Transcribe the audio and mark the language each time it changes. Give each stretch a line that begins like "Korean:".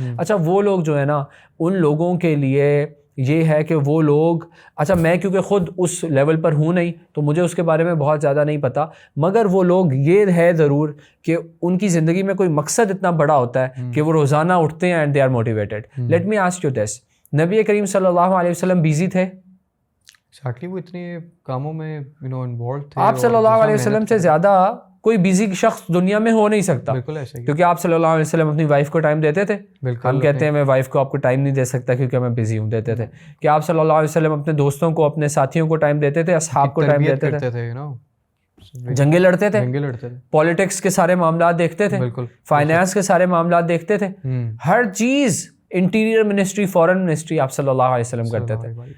Urdu: اچھا, وہ لوگ جو ہے نا, ان لوگوں کے لیے یہ ہے کہ وہ لوگ, اچھا میں کیونکہ خود اس لیول پر ہوں نہیں تو مجھے اس کے بارے میں بہت زیادہ نہیں پتا, مگر وہ لوگ یہ ہے ضرور کہ ان کی زندگی میں کوئی مقصد اتنا بڑا ہوتا ہے کہ وہ روزانہ اٹھتے ہیں
English: And they are motivated. Let me ask you this,
Urdu: نبی کریم صلی اللہ علیہ وسلم بیزی تھے؟ ایگزیکٹلی, وہ اتنے کاموں میں انوالوڈ تھے. آپ صلی اللہ علیہ وسلم سے زیادہ کوئی بیزی شخص دنیا میں ہو نہیں سکتا. بالکل ایسے ہی, کیونکہ آپ صلی اللہ علیہ وسلم اپنی وائف کو ٹائم دیتے تھے. ہم کہتے ہیں میں وائف کو آپ کو ٹائم نہیں دے سکتا کیونکہ میں بزی ہوں, دیتے تھے. کہ آپ صلی اللہ علیہ وسلم اپنے دوستوں کو, اپنے ساتھیوں کو ٹائم دیتے تھے, اصحاب کو ٹائم دیتے تھے, جنگیں لڑتے تھے, پالیٹکس کے سارے معاملات دیکھتے تھے, فائنانس کے سارے معاملات دیکھتے تھے, ہر چیز, انٹیریئر منسٹری, فورن منسٹری آپ صلی اللہ علیہ وسلم کرتے تھے.